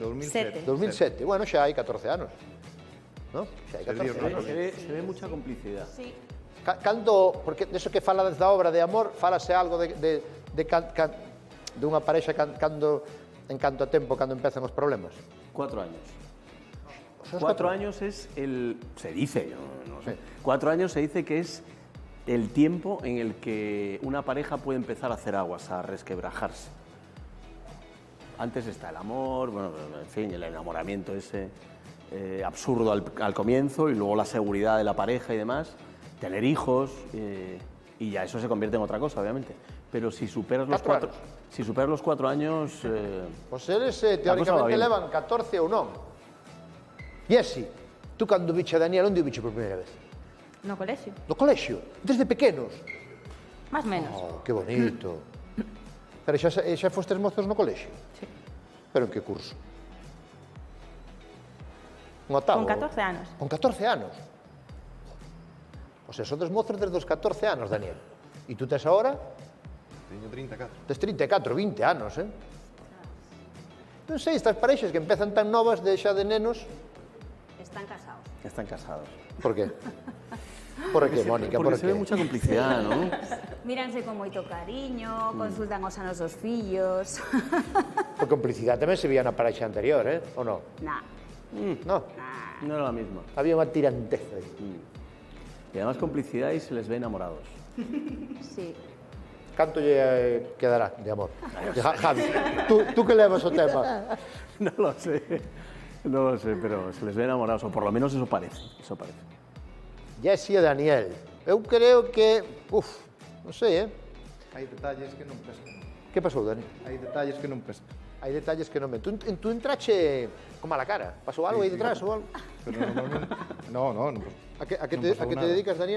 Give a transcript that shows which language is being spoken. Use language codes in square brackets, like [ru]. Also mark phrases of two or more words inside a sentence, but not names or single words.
[gl] 2007. 2007. Bueno, xa hai 14 anos. ¿No? Xa hai 14 anos. [es] Se ve mucha complicidad. Sí. [gl] Cando, porque deso que fala da obra de amor, falase algo de unha parexa cando, en canto a tempo, cando empezan os problemas? [es] 4 años. Son 4 años es se dice, yo no sé, 4 años se dice que es el tiempo en el que una pareja puede empezar a hacer aguas, a resquebrajarse. Antes está el amor, bueno, en fin, el enamoramiento ese absurdo al comienzo y luego la seguridad de la pareja y demás, tener hijos y ya eso se convierte en otra cosa, obviamente. Pero si superas los 4 años... [gl] Pois eles teóricamente levan 14 ou non. Jessy, tú cando viche a Daniel, onde o viche por primeira vez? No colexio. No colexio, desde pequenos. Más menos. Oh, que bonito. Pero xa fostes mozos no colexio? Sí. Pero en que curso? Un octavo? Con 14 anos. Con 14 anos? [es] O sea, [gl] sodes mozos desde os 14 anos, Daniel. E tú tes ahora? Teño 34. Tes 34, 20 anos, Non sei, estas parexas que empezan tan novas xa de nenos... Están casados. Están casados. [es] Por qué? Por qué, Mónica? Porque Por se ve qué? mucha complicidad, ¿no? [gl] Míranse con moito cariño, consultan os anos dos fillos. Por complicidade tamén se vía na parexa anterior, ou non? Nah. [es] No, No era la misma. [gl] había unha tiranteza aí. [es] Y además complicidad y se les ve enamorados. Sí. [gl] Canto lle quedará de amor? Javi, tú que levas o tema? [es] No lo sé, pero se les ve enamorados, o por lo menos eso parece, [gl] Jessy e Daniel. Eu creo que... non sei, Hai detalles que non pescan. Que pasou, Dani? Hai detalles que non pescan. Hai detalles que non ven. Tú entrache con mala cara. Pasou algo aí detrás ou algo? Pero normalmente... No. A que Non te pasou nada. dedicas, Daniel?